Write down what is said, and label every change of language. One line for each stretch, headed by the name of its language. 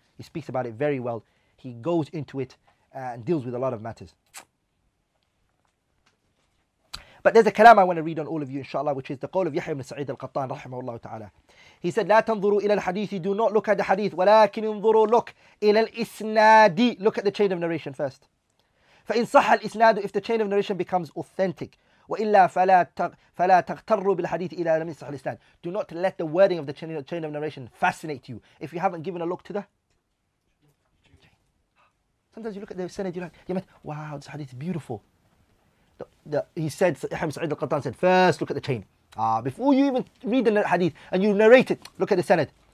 English: He speaks about it very well. He goes into it and deals with a lot of matters. But there's a kalam I want to read on all of you, inshallah, which is the qawl of Yahya ibn Sa'id al-Qattan, rahimahullah ta'ala. He said,
Arabic: لا تنظروا إلى الحديث,
English: do not look at the hadith,
Arabic: ولكن انظروا,
English: look
Arabic: إلى الإسناد,
English: look at the chain of narration first.
Arabic: فإن صح الإسناد,
English: if the chain of narration becomes authentic,
Arabic: وإلا فلا تغتروا بالحديث إذا لم يصح الإسناد.
English: Do not let the wording of the chain of narration fascinate you if you haven't given a look to the. Sometimes you look at the sanad, you're like, wow, this hadith is beautiful. He said, Ibn Sa'id al-Qattan said, first look at the chain. Before you even read the hadith and you narrate it, look at the sanad.